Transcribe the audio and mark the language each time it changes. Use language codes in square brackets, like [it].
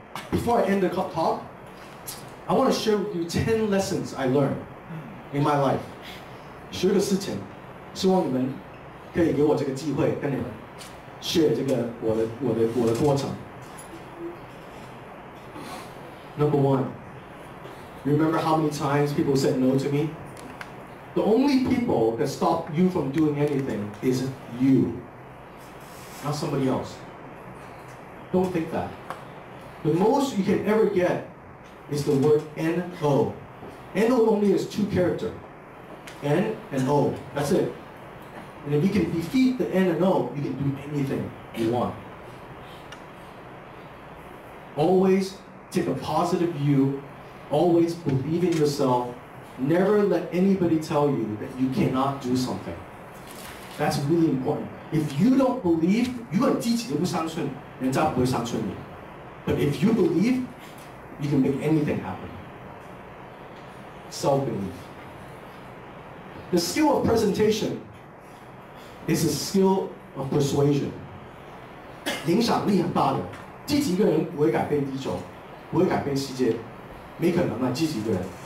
[en] Before I end the talk, I want to share with you 10 lessons I learned in my life. [zh] 10个事情，希望你们可以给我这个机会跟你们 share 这个我的过程。 [en] Number 1, remember how many times people said no to me? The only people that stop you from doing anything is you, not somebody else. Don't think that. The most you can ever get is the word N-O. N-O only has 2 characters, N and O. That's it. And if you can defeat the N and O, you can do anything you want. Always take a positive view. Always believe in yourself. Never let anybody tell you that you cannot do something. That's really important. If you don't believe, [zh] 如果你自己都不相信，人家不会相信你。 [en] But if you believe, you can make anything happen. Self-belief. The skill of presentation is a skill of persuasion. [zh] 影响力很大的，自己一个人不会改变地球，不会改变世界，没可能啊，自己一个人。